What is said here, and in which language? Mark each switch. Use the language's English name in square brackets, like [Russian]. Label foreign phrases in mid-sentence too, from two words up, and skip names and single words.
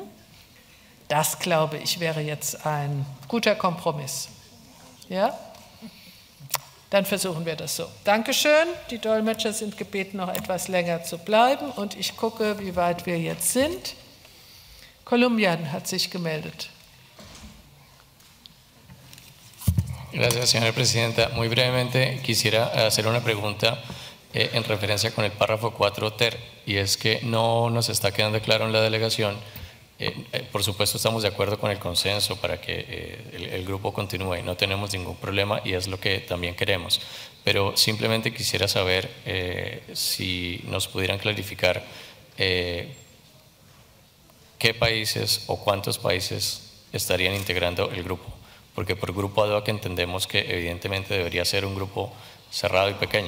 [German] Das, glaube ich, wäre jetzt ein guter Kompromiss. Ja? Dann versuchen wir das so. Dankeschön. Die Dolmetscher sind gebeten, noch etwas länger zu bleiben. Und ich gucke, wie weit wir jetzt sind. Kolumbian hat sich gemeldet. [Spanish] Gracias, señora presidenta. Muy brevemente quisiera hacer una pregunta en referencia con el párrafo 4 ter, y es que no nos está quedando claro en la delegación. Por supuesto estamos de acuerdo con el consenso para que el grupo continúe, no tenemos ningún problema y es lo que también queremos, pero simplemente quisiera saber si nos pudieran clarificar qué países o cuántos países estarían integrando el grupo, porque por grupo [Latin] ad hoc [Spanish] entendemos que evidentemente debería ser un grupo cerrado y pequeño.